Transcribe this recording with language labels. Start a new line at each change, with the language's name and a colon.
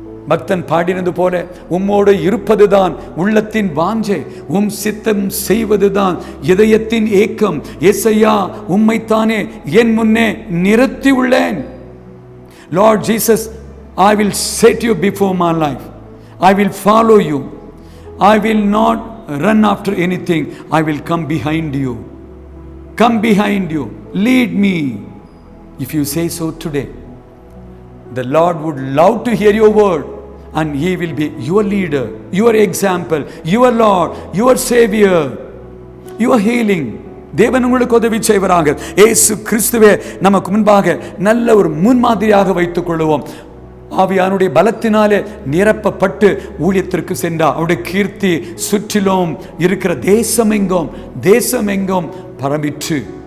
Tamil: பக்தன் பாடினது போல உம்மோடு இருப்பதுதான் உள்ளத்தின் வாஞ்சை, சித்தம் செய்வதுதான் இதயத்தின் ஏக்கம். ஏசையா, உம்மைத்தானே என் முன்னே நிறுத்தி உள்ளேன்.
English: Lord Jesus, I will set you before my life. I will follow you. I will not run after anything. I will come behind you. Come behind you. Lead me. If you say so today, the Lord would love to hear your word, and He will be your leader, your example, your Lord, your Savior, your healing.
Tamil: தேவன் உங்களுக்கு உதவி செய்வராக. இயேசு கிறிஸ்துவே நமக்கு முன்பாக நல்ல ஒரு முன்மாதிரியாக வைத்துக் கொள்வோம். ஆவியானுடைய பலத்தினாலே நிரப்பப்பட்டு ஊழியத்திற்கு சென்றார். அவருடைய கீர்த்தி சுற்றிலும் இருக்கிற தேசமெங்கும் பரம்பிற்று.